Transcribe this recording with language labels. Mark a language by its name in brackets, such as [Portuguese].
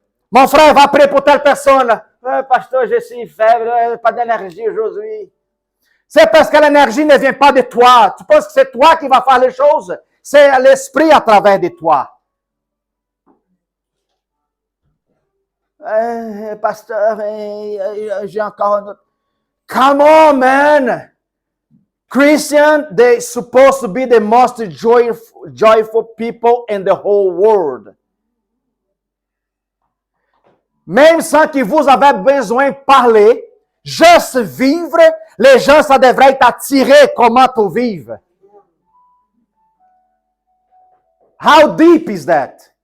[French] Mon frère va prier pour telle personne. Pasteur, je suis faible, pas d'énergie aujourd'hui. C'est parce que l'énergie ne vient pas de toi. Tu penses que c'est toi qui vas faire les choses? C'est l'esprit à travers de toi. Pasteur, j'ai encore un autre. [English] Come on, man! Christians, they're supposed to be the most joyful people in the whole world. [French] Même sans que vous avez besoin de parler, juste vivre, les gens, ça devrait être attiré comment tu vives. [English] How deep is that?